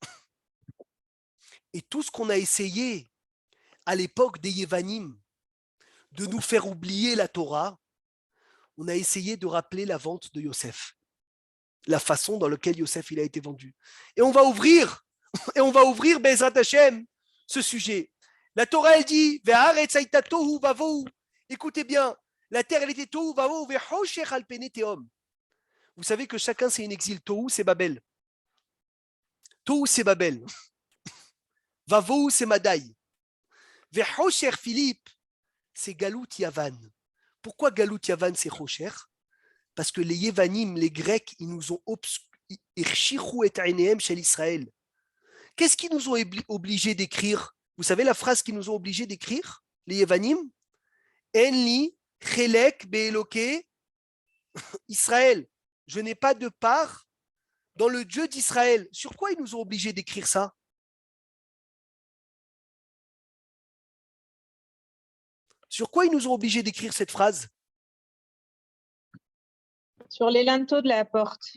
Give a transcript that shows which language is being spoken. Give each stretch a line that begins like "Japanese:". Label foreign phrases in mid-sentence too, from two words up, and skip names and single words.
French: Et tout ce qu'on a essayé à l'époque des Yevanim de nous faire oublier la Torah, on a essayé de rappeler la vente de Yosef, la façon dans laquelle Yosef il a été vendu. Et on va ouvrir,
Hebrew: בעזרת השם,
French: ce sujet. La Torah, elle dit, écoutez bien, la terre, elle était
Hebrew: תהו ובהו וחושך על פני תהום.
French: Vous savez que chacun, c'est une exil. Tohu, c'est Babel. Tohu, c'est Babel. Vavo, c'est Madaï. Ve'choshech, Philippe, c'est
Hebrew: גלות יוון.
French: Pourquoi
Hebrew: גלות יוון,
French: c'est Choshech? Parce que les Yevanim, les Grecs, ils nous ont
Hebrew: השחירו את עיניהם
French: chez l'Israël. Qu'est-ce qu'ils nous ont obligés d'écrire? Vous savez la phrase qu'ils nous ont obligés d'écrire, les Yevanim?
Hebrew: אין לי חלק באלוקי ישראל.
French: Je n'ai pas de part dans le Dieu d'Israël. Sur quoi ils nous ont obligés d'écrire ça? Sur quoi ils nous ont obligés d'écrire cette phrase? Sur les linteaux de la porte.